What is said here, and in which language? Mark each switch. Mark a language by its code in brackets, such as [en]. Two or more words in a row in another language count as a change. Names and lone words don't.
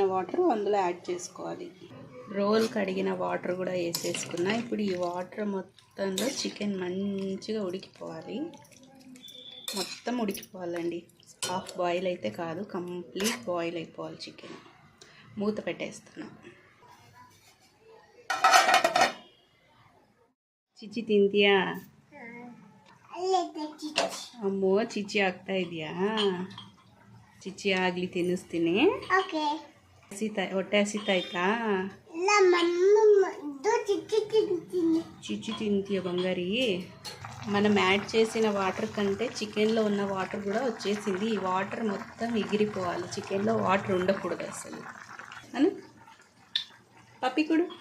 [te] వాటర్ అందులో యాడ్ చేసుకోవాలి రోల్ కడిగిన వాటర్ కూడా వేసేసుకున్నా ఇప్పుడు ఈ వాటర్ మొత్తంలో చికెన్ మంచిగా ఉడికిపోవాలి మొత్తం ఉడికిపోవాలండి [en] half boil [te] అయితే కాదు [en] complete boil [te] అయిపోవాలి చికెన్ మూత పెట్టేస్తున్నా [kn] ಚಿಚ್ಚಿ ತಿಂತೀಯಾ ಅಮ್ಮೋ ಚಿಚ್ಚಿ ಆಗ್ತಾ ಇದೆಯಾ ಚಿಚ್ಚಿ ಆಗಲಿ ತಿನ್ನಿಸ್ತೀನಿ ಹೊಟ್ಟೆ ಹಸಿತಾಯ್ತಾ [te] చిచ్చి తింತೀయ బంగారి మనం యాడ్ చేసిన వాటర్ కంటే చికెన్లో ఉన్న వాటర్ కూడా వచ్చేసింది ఈ వాటర్ మొత్తం ఎగిరిపోవాలి చికెన్లో వాటర్ ఉండకూడదు అసలు అని పప్పికుడు